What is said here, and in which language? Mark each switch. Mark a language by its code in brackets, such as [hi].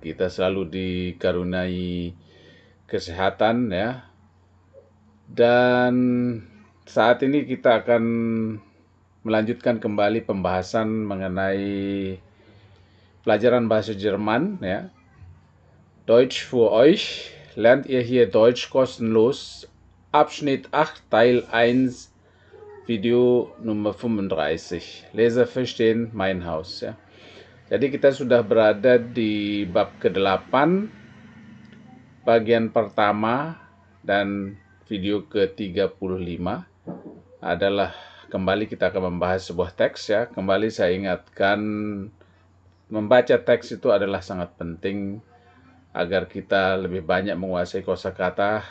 [id] Kita selalu dikaruniai kesehatan ya. Dan saat ini kita akan melanjutkan kembali pembahasan mengenai pelajaran bahasa Jerman ya. [de] Deutsch für euch. Lernt ihr hier Deutsch kostenlos. Abschnitt 8 Teil 1 Video Nummer 35. Leser verstehen mein Haus ya. [id] Jadi kita sudah berada di bab ke-8 bagian pertama dan video ke-35 adalah kembali kita akan membahas sebuah teks ya. Kembali saya ingatkan membaca teks itu adalah sangat penting agar kita lebih banyak menguasai kosakata.